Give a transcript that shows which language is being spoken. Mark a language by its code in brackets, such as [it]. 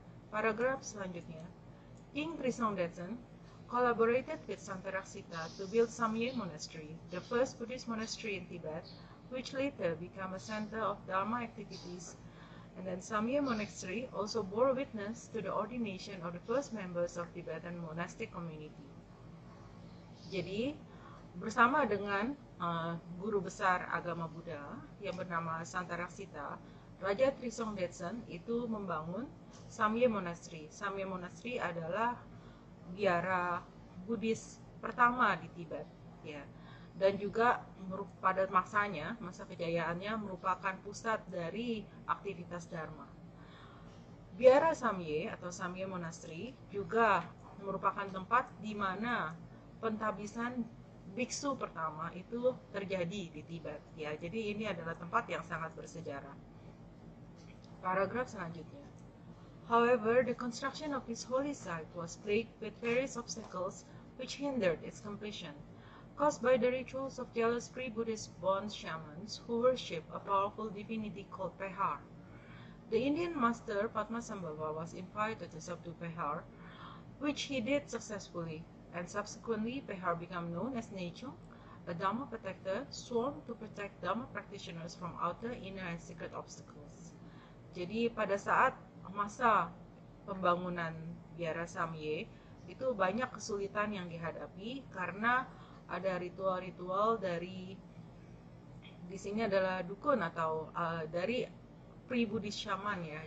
[id] Paragraf selanjutnya, [en] King Trisong Detsen collaborated with Santaraksita to build Samye Monastery, the first Buddhist monastery in Tibet, which later became a center of Dharma activities. And then Samye Monastery also bore witness to the ordination of the first members of Tibetan monastic community. [id] Jadi, bersama dengan guru besar agama Buddha yang bernama Santaraksita, Raja Trisong Detsen itu membangun Samye Monastery. Samye Monastery adalah biara Buddhis pertama di Tibet, ya. Dan juga pada masanya, masa kejayaannya merupakan pusat dari aktivitas Dharma. Biara Samye atau Samye Monastery juga merupakan tempat di mana pentabisan biksu pertama itu terjadi di Tibet, ya. Jadi ini adalah tempat yang sangat bersejarah. Paragraf selanjutnya. [en] However, the construction of this holy site was plagued with various obstacles which hindered its completion, caused by the rituals of jealous pre-Buddhist Bon shamans who worship a powerful divinity called Pehar. The Indian master Padmasambhava was invited to subdue Pehar, which he did successfully, and subsequently Pehar became known as Nechung, a Dhamma protector sworn to protect Dhamma practitioners from outer, inner, and secret obstacles. [id] Jadi pada saat masa pembangunan Biara Samye itu banyak kesulitan yang dihadapi karena ada ritual-ritual dari di sini adalah dukun atau dari pre-Buddhist shaman ya.